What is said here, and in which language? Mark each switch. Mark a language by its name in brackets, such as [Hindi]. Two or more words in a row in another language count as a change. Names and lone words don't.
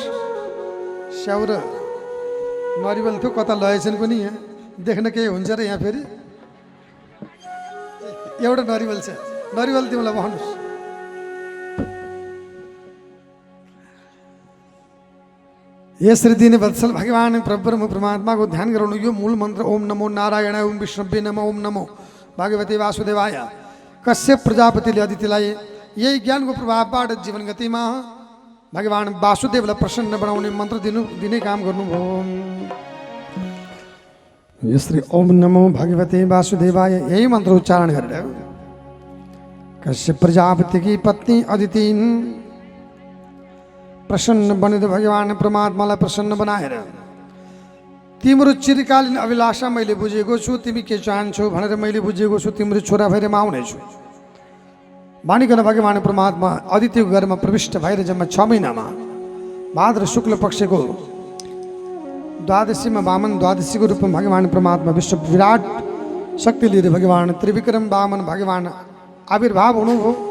[Nepali] स्याउ र नरिवल थियो कता लगेछन् पनि, यहाँ देख्न केही हुन्छ र यहाँ फेरि एउटा नरिवल छ, नरिवल तिमीलाई बस्नुहोस्। यसरी दिने वत्सल भगवान् परब्रह्म परमात्माको ध्यान गराउनु। यो मूल मन्त्र [Sanskrit] ओम नमो नारायण, ओम विष्णवे नमः, ओम नमो भगवते वासुदेवाय, [Nepali] कश्यप प्रजापतिले अदितिलाई यही ज्ञानको प्रभावबाट जीवन गतिमा भगवान् वासुदेवलाई प्रसन्न बनाउने मन्त्र दिने काम गर्नुभयो। यसरी [Sanskrit] ओम नमो भगवते वासुदेवाय [Nepali] यही मन्त्र उच्चारण गरेर कश्यप प्रजापतिकी पत्नी अदिति प्रसन्न बनेर भगवान् परमात्मालाई प्रसन्न बनाएर तिम्रो चिरकालीन अभिलाषा मैले बुझेको छु, तिमी के चाहन्छौ भनेर मैले बुझेको छु, तिम्रो छोरा भएर म आउनेछु भनिकन भगवान् परमात्मा अदितिको घरमा प्रविष्ट भएर जम्मा 6 महिनामा भाद्र शुक्ल पक्षको द्वादशीमा वामन द्वादशीको रूपमा भगवान् परमात्मा विश्व विराट शक्ति लिएर भगवान् त्रिविक्रम वामन भगवान् आविर्भाव हुनुभयो।